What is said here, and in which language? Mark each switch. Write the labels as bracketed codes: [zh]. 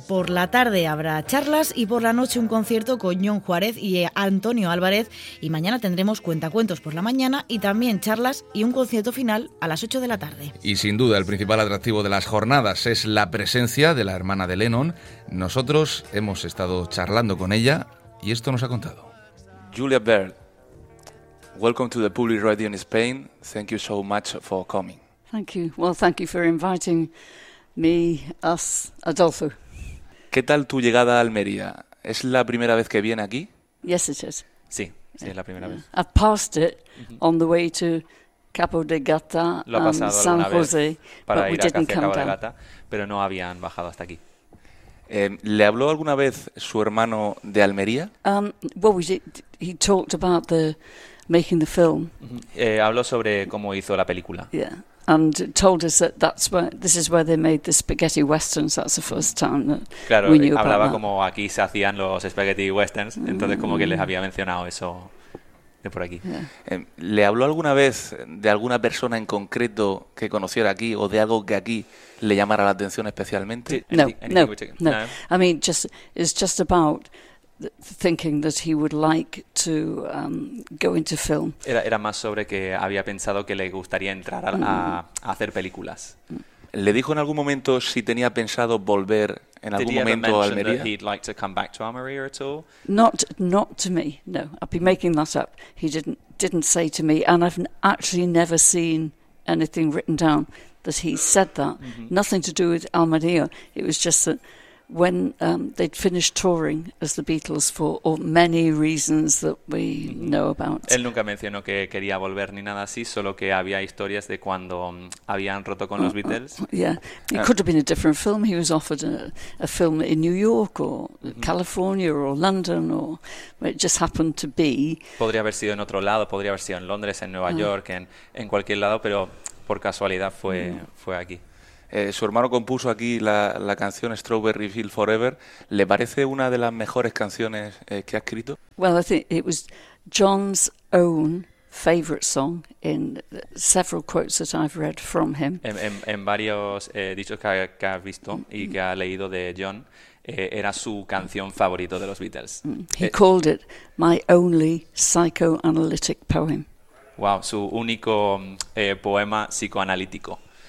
[es] Por la tarde habrá charlas y por la noche un concierto con John Juárez y Antonio Álvarez. Y mañana tendremos cuentacuentos por la mañana y también charlas y un concierto final a las 8 de la tarde. Y sin duda el principal atractivo de las jornadas es la presencia de la hermana de Lennon. Nosotros hemos estado charlando con ella y esto nos ha contado. [en] Julia Baird, welcome to the Public Radio in Spain. Thank you so much for coming. Thank you. Well, thank you for inviting me, us, Adolfo. [es] ¿Qué tal tu llegada a Almería? ¿Es la primera vez que viene aquí? [en] Yes, it is. [es] Sí, sí, es la primera vez. [en] I've passed it on the way to Capo de Gata and San José, but we didn't come down. [es] Pero no habían bajado hasta aquí. ¿Le habló alguna vez su hermano de Almería? [en] He talked about the making the film. [es] Habló sobre cómo hizo la película. [en] Yeah, and told us that this is where they made the spaghetti westerns. That's the first time that [es] claro, [en] we knew about. [es] Hablaba como aquí se hacían los spaghetti westerns. Entonces como que les había mencionado eso de por aquí. [en] Yeah. [es] ¿Le habló alguna vez de alguna persona en concreto que conociera aquí o de algo que aquí le llamara la atención especialmente? [en] No. I mean, it's just about thinking that he would like to go into film. [es] Era más sobre que había pensado que le gustaría entrar a hacer películas. ¿Le dijo en algún momento si tenía pensado volver en algún momento a Almería? [en] That he'd like to come back to Almería at all? Not to me. No, I've been making that up. He didn't say to me, and I've actually never seen anything written down that he said that. Mm-hmm. Nothing to do with Almería. It was just that when they'd finished touring as the Beatles for or many reasons that we know about. [es] Él nunca mencionó que quería volver ni nada así, solo que había historias de cuando habían roto con los Beatles. [en] Yeah, it could have been a different film. He was offered a film in New York or California or London, or it just happened to be. [es] Podría haber sido en otro lado, podría haber sido en Londres, en Nueva York, en cualquier lado, pero por casualidad fue aquí. Su hermano compuso aquí la canción Strawberry Fields Forever. ¿Le parece una de las mejores canciones que ha escrito? [en] Well, I think it was John's own favorite song in several quotes that I've read from him. [es] En varios dichos que has visto y que ha leído de John, era su canción favorita de los Beatles. [en] He called it my only psychoanalytic poem. [es] Wow, su único poema psicoanalítico.